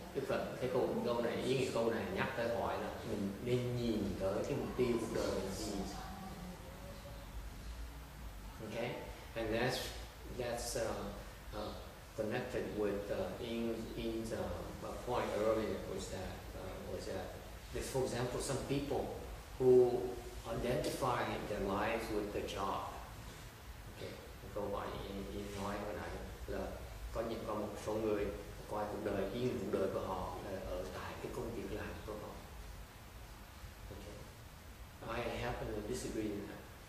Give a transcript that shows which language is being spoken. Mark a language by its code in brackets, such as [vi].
[vi] Đức Phật cái câu này, ý nghĩa câu này nhắc tới hỏi là mình nên nhìn tới cái mục tiêu cuộc đời là gì. [en] Okay, and that's connected with In's point earlier was that for example, some people who identify their lives with the job. [vi] Okay, câu hỏi In nói hồi nãy là có một số người coi cuộc đời, ý nghĩa cuộc đời của họ là ở tại cái công việc làm của họ. [en] Okay, I happen to disagree with that.